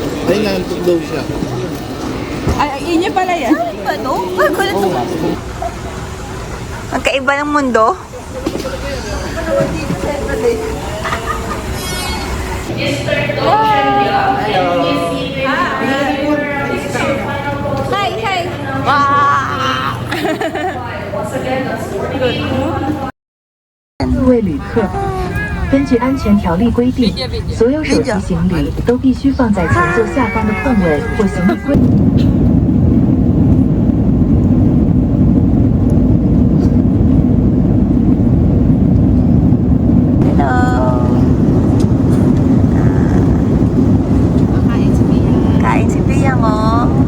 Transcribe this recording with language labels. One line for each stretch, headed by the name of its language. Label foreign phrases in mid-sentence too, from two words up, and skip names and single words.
Filipino: Ay, nantok daw siya. Ay, yun niya pala yan. Ano? Magkaiba ng mundo. Hi, hi. Wow.
Chinese: 各位旅客，根据安全条例规定，所有手提行李都必须放在前座下方的空位或行李柜。
Filipino: Kain si Piyang, oh.